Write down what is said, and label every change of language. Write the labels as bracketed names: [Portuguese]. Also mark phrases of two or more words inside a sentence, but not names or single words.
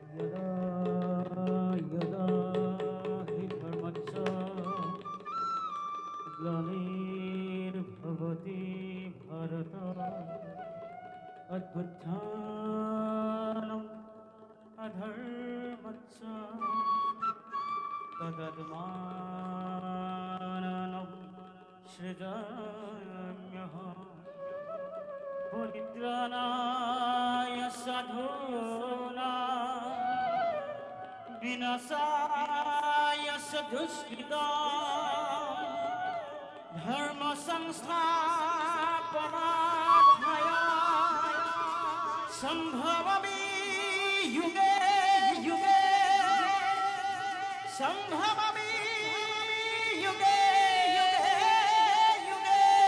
[Sanskrit] গ্লানির্ভবতি ভারত অভ্যুত্থানম অধর্মস্য তদাত্মানম সৃজাম্যহম পরিত্রাণায় সাধূনাং বিনাশায় দুষ্কৃতাং ধর্ম সংস্থাপনার্থায় সম্ভবামি যুগে যুগে সম্ভবামি যুগে যুগে।